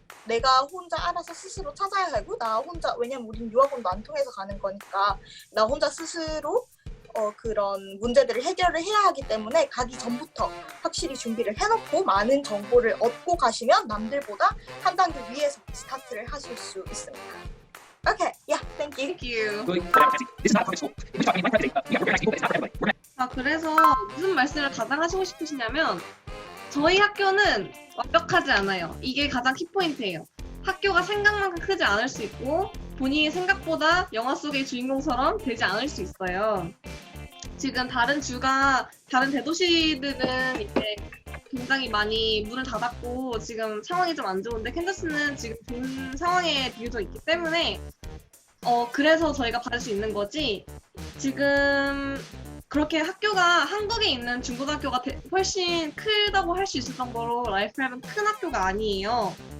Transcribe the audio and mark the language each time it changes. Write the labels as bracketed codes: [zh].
[ko] 내가 혼자 알아서 스스로 찾아야 하고 나 혼자 왜냐면 우린 유학원도 안 통해서 가는 거니까 나 혼자 스스로 그런 문제들을 해결을 해야 하기 때문에 가기 전부터 확실히 준비를 해놓고 많은 정보를 얻고 가시면 남들보다 한 단계 위에서 스타트를 하실 수 있습니다. [en] Okay, yeah, thank you. Thank you. Good. This is not a public school. We're talking in my private. Yeah, we're very nice people, but it's not for everybody. We're gonna [ko] 자, 그래서 무슨 말씀을 가장 하시고 싶으시냐면 저희 학교는 완벽하지 않아요. 이게 가장 키포인트예요. 학교가 생각만큼 크지 않을 수 있고 본인이 생각보다 영화 속의 주인공처럼 되지 않을 수 있어요. 지금 다른 대도시들은 이제 굉장히 많이 문을 닫았고 지금 상황이 좀 안 좋은데 캔자스는 지금 좋은 상황에 비교적 있기 때문에 그래서 저희가 받을 수 있는 거지 지금 그렇게 학교가 한국에 있는 중고등학교가 훨씬 크다고 할 수 있을 정도로 라이프랩은 큰 학교가 아니에요.